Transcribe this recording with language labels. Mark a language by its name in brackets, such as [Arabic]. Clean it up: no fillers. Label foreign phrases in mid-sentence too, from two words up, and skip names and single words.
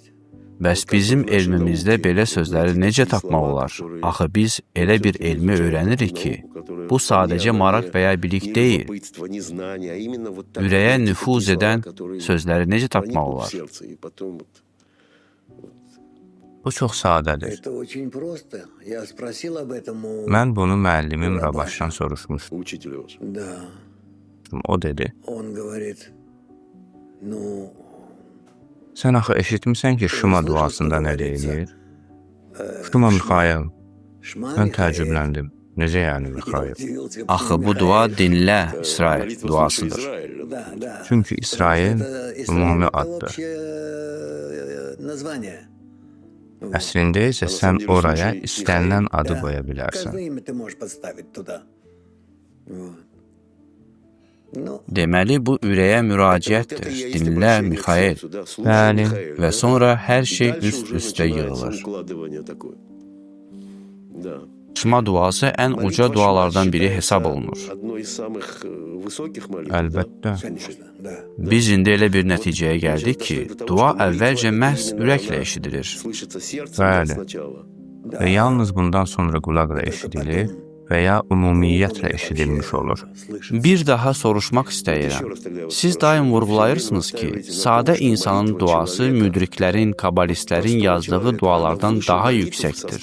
[Azerbaijani] Bəs bizim elmimizdə belə sözləri necə tapmaq olar? Axı biz elə bir elmi öyrənirik ki, bu sadəcə maraq və ya bilik deyil. Ürəyə nüfuz edən sözləri necə tapmaq olar? Bu çox sadədir. [Russian] Это очень просто. Я спросил об этом у... [Azerbaijani] Mən bunu müəllimim Rabaşdan soruşmuşdum. [Russian] Учитель ваш. Да, [Azerbaijani] O dedi, [Russian] он говорит, ну, [Azerbaijani] sən axı eşitmisən ki, Şuma duasında nə deyilir? Şuma Mixail. [Russian] Шма [Azerbaijani] Mən [Russian] Михаил. [Azerbaijani] təəccübləndim. Necə yəni Mixail? [Russian] Удивился, [Azerbaijani] Axı [Russian] почему [Azerbaijani] bu [Russian] Михаил? [Azerbaijani] dua dinlə İsrail duasıdır. [Russian] Да. [Azerbaijani] Çünki İsrail [Russian] Это [Azerbaijani] ümumi [Russian] это [Azerbaijani] addır. [Russian] общее название. [Azerbaijani] Əslində isə sən oraya istənilən adı qoya bilərsən. [Russian] Каждое имя ты можешь подставить туда. Вот. Ну, [Azerbaijani] Deməli, bu ürəyə müraciətdir. Dinlə Mixail. Bəli. Və sonra hər şey üst-üstə yığılır. Şuma duası ən uca dualardan biri hesab olunur. Əlbəttə. [Russian] конечно, да. [Azerbaijani] Biz indi elə bir nəticəyə gəldik ki, dua əvvəlcə məhz ürəklə eşidilir. Bəli. Və yalnız bundan sonra qulaqla eşidilir və ya ümumiyyətlə eşidilmiş olur. Bir daha soruşmaq istəyirəm. Siz daim vurğulayırsınız ki, sadə insanın duası müdriklərin, kabalistlərin yazdığı dualardan daha yüksəkdir.